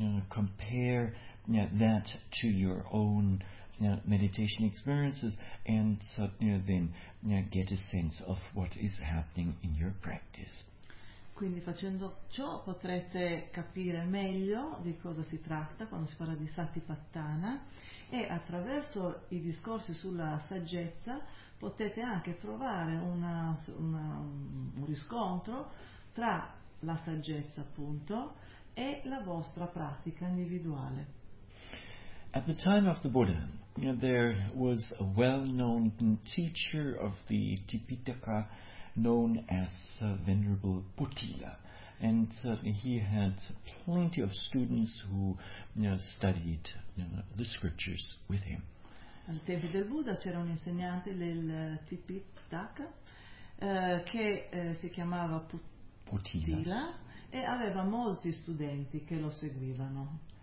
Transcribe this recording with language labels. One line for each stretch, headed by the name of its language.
English: compare that to your own meditation experiences, and get a sense of what is happening in your practice.
Italian: Quindi facendo ciò potrete capire meglio di cosa si tratta quando si parla di Satipatthana, e attraverso i discorsi sulla saggezza potete anche trovare un riscontro tra la saggezza, appunto, e la vostra pratica individuale.
English: At the time of the Buddha, there was a well-known teacher of the Tipitaka known as Venerable Putila, and he had plenty of students who studied the scriptures with him.
Italian: Al tempo del Buddha c'era un insegnante del Tipitaka che si chiamava Putila e aveva molti studenti che lo seguivano.